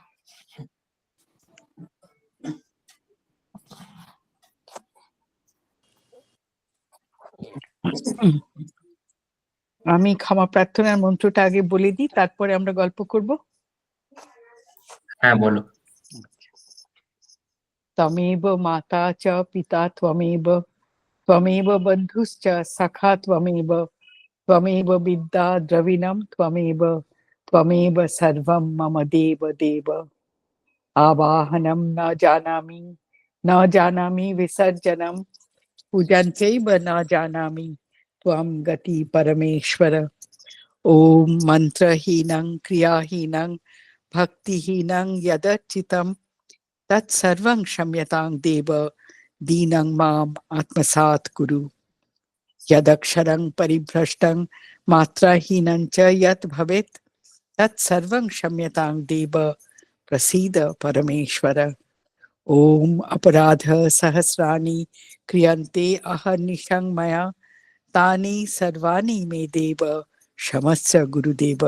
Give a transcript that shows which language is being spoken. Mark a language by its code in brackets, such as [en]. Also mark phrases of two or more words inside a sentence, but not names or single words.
[bn] আমি ক্ষমা প্রার্থনার মন্ত্রটা আগে বলে দিই, তারপরে আমরা গল্প করব। হ্যাঁ বলো। [sa] त्वमेव माता च पिता त्वमेव, त्वमेव बन्धुश्च सखा त्वमेव, त्वमेव विद्या द्रविणं त्वमेव, त्वमेव सर्वं मम देव देव। आवाहनं न जानामि, न जानामि विसर्जनम्, पूजनं चैव न जानामि त्वं गति परमेश्वर। ॐ मन्त्रहीनं क्रियाहीनं भक्तिहीनं यदर्चितम् तत्सर्वं क्षम्यतां देव, दीनं माम् आत्मसात् कुरु। यदक्षरं परिभ्रष्टं मात्राहीनं च यत् भवेत् तत्सर्वं क्षम्यतां देव, प्रसीद परमेश्वर। ॐ अपराध सहस्राणि क्रियन्ते अहर्निशं मया, तानि सर्वाणि मे देव क्षमस्व गुरुदेव।